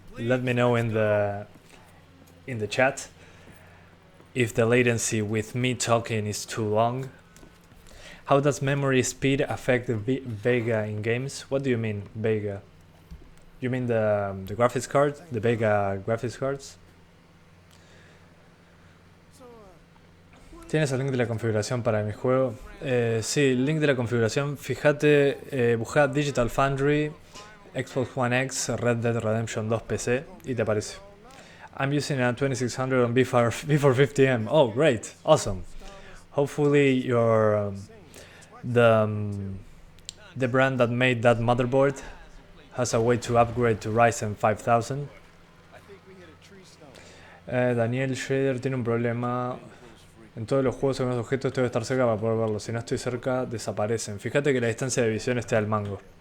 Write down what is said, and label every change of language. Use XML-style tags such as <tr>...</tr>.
<en>Let me know in the chat if the latency with me talking is too long. How does memory speed affect the Vega in games? What do you mean, Vega? You mean the graphics card? The Vega graphics cards?</en> <es>¿Tienes el link de la configuración para mi juego? Sí, el link de la configuración. Fíjate, busca Digital Foundry, Xbox One X, Red Dead Redemption 2 PC y te aparece.</es> <en>I'm using a 2600 on V450M. Oh, great, awesome. Hopefully your the brand that made that motherboard has a way to upgrade to Ryzen 5000.</en> <es>Daniel Schrader tiene un problema. En todos los juegos según los objetos tengo que estar cerca para poder verlos. Si no estoy cerca, desaparecen. Fíjate que la distancia de visión esté al mango.</es>